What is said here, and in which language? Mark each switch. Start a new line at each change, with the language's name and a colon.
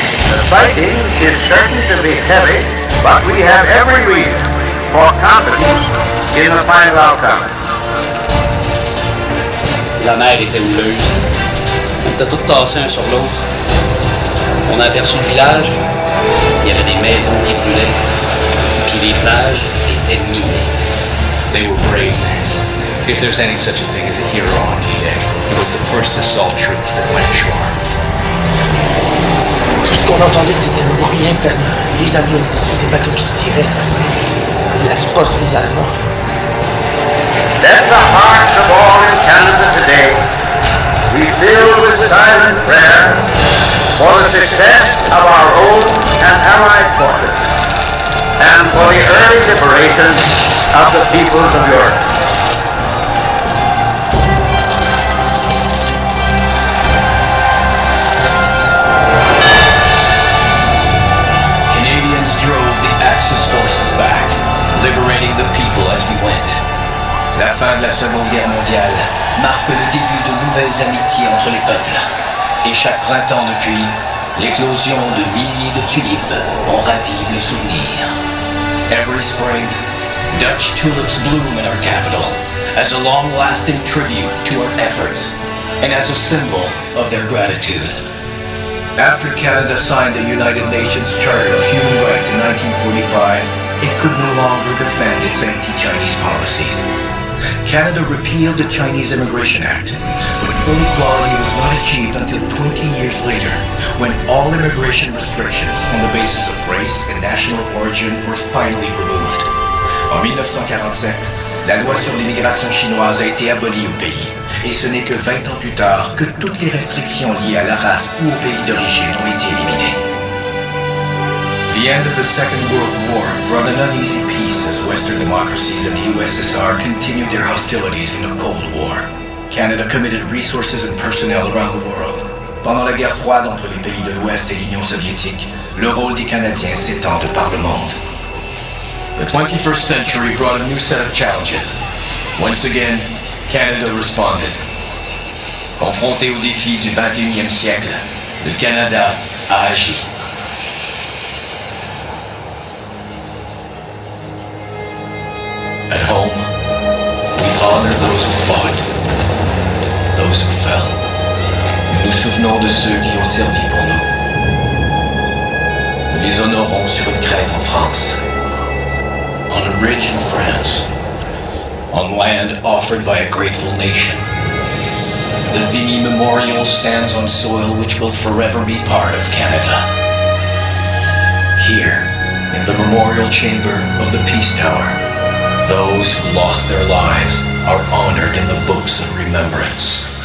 English: The fighting is certain to be heavy, but we have every reason for confidence in the final outcome.
French: La mer était houleuse. On était tous tassés un sur l'autre. On a aperçu le village. Il y avait des maisons qui brûlaient. Puis les plages étaient minées.
English: They were brave men. If there's any such a thing as a hero on D-Day, it was the first assault troops that went ashore.
French: Tout ce qu'on entendait, c'était un bruit infernal. Les avions au-dessus des bateaux qui tiraient. La riposte des Allemands.
English: Let the hearts of all in Canada today be filled with silent prayer for the success of our own and allied forces and for the early liberation of the peoples of Europe. Canadians drove the Axis forces back, liberating the people as we went.
French: La fin de la Seconde Guerre mondiale marque le début de nouvelles amitiés entre les peuples. Et chaque printemps depuis, l'éclosion de milliers de tulipes en ravive le souvenir.
English: Every spring, Dutch tulips bloom in our capital as a long-lasting tribute to our efforts and as a symbol of their gratitude. After Canada signed the United Nations Charter of Human Rights in 1945, it could no longer defend its anti-Chinese policies. Canada repealed the Chinese Immigration Act, but full equality was not achieved until 20 years later, when all immigration restrictions on the basis of race and national origin were finally removed.
French: En 1947, la loi sur l'immigration chinoise a été abolie au pays, et ce n'est que 20 ans plus tard que toutes les restrictions liées à la race ou au pays d'origine ont été éliminées.
English: The end of the Second World War brought an uneasy peace as Western democracies and the USSR continued their hostilities in the Cold War. Canada committed resources and personnel around the world.
French: Pendant la guerre froide entre les pays de l'Ouest et l'Union soviétique, le rôle des Canadiens s'étend de par le monde.
English: The 21st century brought a new set of challenges. Once again, Canada responded.
French: Confronté aux défis du 21e siècle, le Canada a agi.
English: At home, we honor those who fought, those who fell.
French: Nous nous souvenons de ceux qui ont servi pour nous. Nous les honorons sur une crête en France,
English: on a ridge in France, on land offered by a grateful nation. The Vimy Memorial stands on soil which will forever be part of Canada. Here, in the memorial chamber of the Peace Tower, those who lost their lives are honored in the books of remembrance.